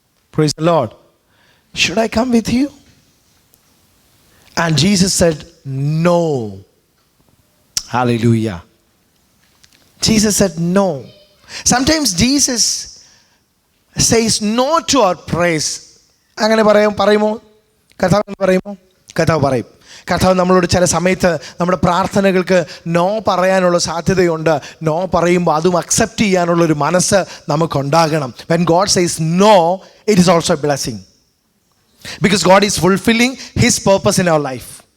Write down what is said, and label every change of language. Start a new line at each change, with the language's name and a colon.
English: Praise the Lord. Should I come with you? And Jesus said, no. Hallelujah. Jesus said no. Sometimes Jesus says no to our praise.
Malayalam: അങ്ങനെ പറയുമോ? കർത്താവ് പറയുമോ? കർത്താവ് പറയും. കർത്താവ് നമ്മളോട് ചില സമയത്ത് നമ്മുടെ പ്രാർത്ഥനകൾക്ക് നോ പറയാനുള്ള സാധ്യതയുണ്ട്. നോ പറയുമ്പോൾ അതും അക്സെപ്റ്റ് ചെയ്യാനുള്ളൊരു മനസ്സ് നമുക്കുണ്ടാകണം.
English: When God says no, it is also a blessing. Because God is fulfilling His purpose in our life.